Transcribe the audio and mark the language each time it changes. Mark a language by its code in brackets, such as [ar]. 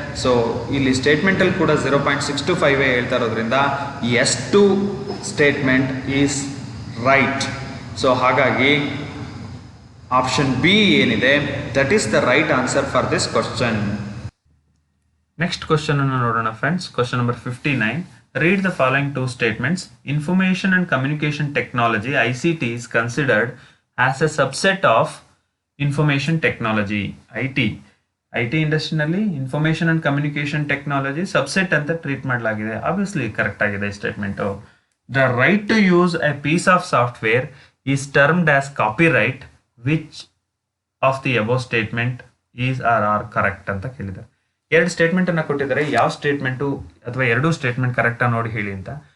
[kn] So ಇಲ್ಲಿ ಸ್ಟೇಟ್ಮೆಂಟಲ್ಲಿ ಕೂಡ 0.625 ಹೇಳ್ತಾ ಇರೋದ್ರಿಂದ [en] S2 statement is right. So [kn] ಹಾಗಾಗಿ ಆಪ್ಷನ್ ಬಿ ಏನಿದೆ [en] That is the right answer for this question. [kn] Next question ಅನ್ನು ನೋಡೋಣ friends. Question number 59. [en] Read the following two statements. Information and Communication Technology ICT is considered as a subset of Information Technology IT [kn] ಇಂಡಸ್ಟ್ರಿನಲ್ಲಿ information and communication technology subset ಅಂತ treat ಮಾಡಲಾಗಿದೆ. Obviously correct ಆಗಿದೆ statement. [en] The right to use a piece of software is termed as copyright. Which of the above statement is are correct [kn] ಅಂತ ಕೇಳಿದ್ದಾರೆ. 2 ಸ್ಟೇಟ್ಮೆಂಟನ್ನು ಕೊಟ್ಟಿದ್ದಾರೆ. ಯಾವ statement ಅಥವಾ 2 statement ಕರೆಕ್ಟಾಗಿ ನೋಡಿ ಹೇಳಿ ಅಂತ.